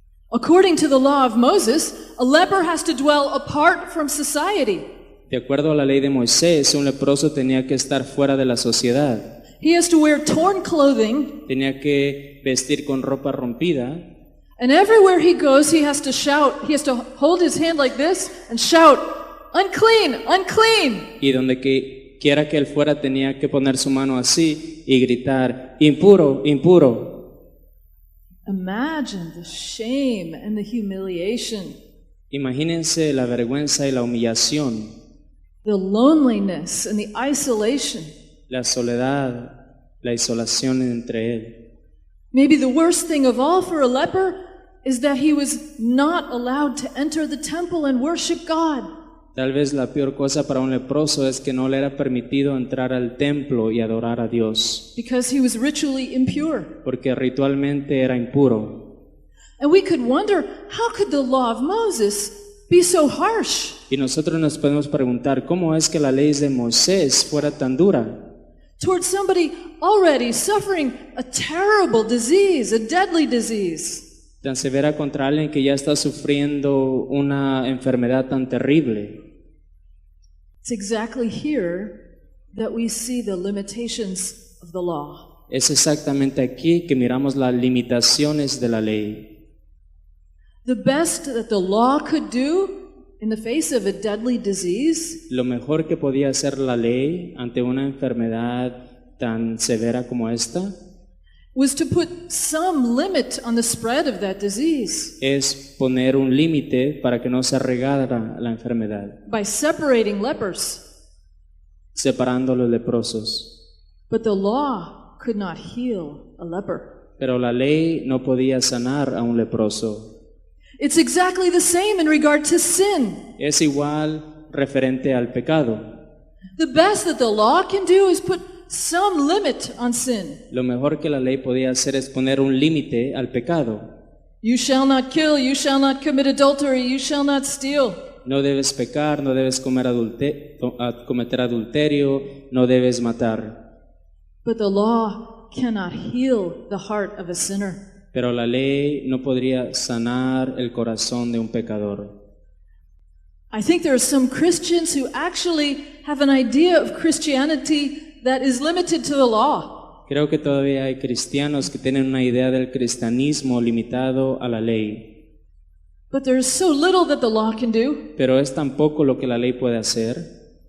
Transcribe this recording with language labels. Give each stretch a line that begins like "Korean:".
English: According to the law of Moses, a leper has to dwell apart from society.
Spanish: De acuerdo a la ley de Moisés, un leproso tenía que estar fuera de la sociedad.
English: He has to wear torn clothing,
Spanish: Tenía que vestir con ropa rompida.
English: and everywhere he goes, he has to shout. He has to hold his hand like this and shout, unclean, unclean.
Spanish: Y donde quiera que él fuera tenía que poner su mano así y gritar, impuro, impuro.
English: Imagine the shame and the humiliation,
Spanish: Imagínense la vergüenza y la humillación,
English: the loneliness and the isolation.
Spanish: la soledad, la isolación entre él.
English: Maybe the worst thing of all for a leper is that he was not allowed to enter the temple and worship God.
Spanish: Tal vez la peor cosa para un leproso es que no le era permitido entrar al templo y adorar a Dios,
English: Because he was ritually impure.
Spanish: porque ritualmente era impuro.
English: And we could wonder, how could the law of Moses be so harsh?
Spanish: Y nosotros nos podemos preguntar, ¿cómo es que la ley de Moisés fuera tan dura
English: Towards somebody already suffering a terrible disease, a deadly disease.
Spanish: tan severa contra alguien que ya está sufriendo una enfermedad tan terrible?
English: It's exactly here that we see the limitations of the law.
Spanish: Es exactamente aquí que miramos las limitaciones de la ley.
English: The best that the law could do in the face of a deadly disease
Spanish: Lo mejor que podía hacer la ley ante una enfermedad tan severa como esta
English: was to put some limit on the spread of that disease
Spanish: es poner un límite para que no se regara la enfermedad,
English: by separating lepers.
Spanish: separando a los leprosos.
English: But the law could not heal a leper.
Spanish: Pero la ley no podía sanar a un leproso.
English: It's exactly the same in regard to sin.
Spanish: Es igual referente al pecado.
English: The best that the law can do is put some limit on sin.
Spanish: Lo mejor que la ley podía hacer es poner un límite al pecado.
English: You shall not kill, you shall not commit adultery, you shall not steal.
Spanish: No debes pecar, no debes cometer adulterio, no debes matar.
English: But the law cannot heal the heart of a sinner.
Spanish: Pero la ley no podría sanar el corazón de un pecador.
English: I think there are some Christians who actually have an idea of Christianity that is limited to the law.
Spanish: Creo que todavía hay cristianos que tienen una idea del cristianismo limitado a la ley.
English: But there is so little that the law can do.
Spanish: Pero es tan poco lo que la ley puede hacer.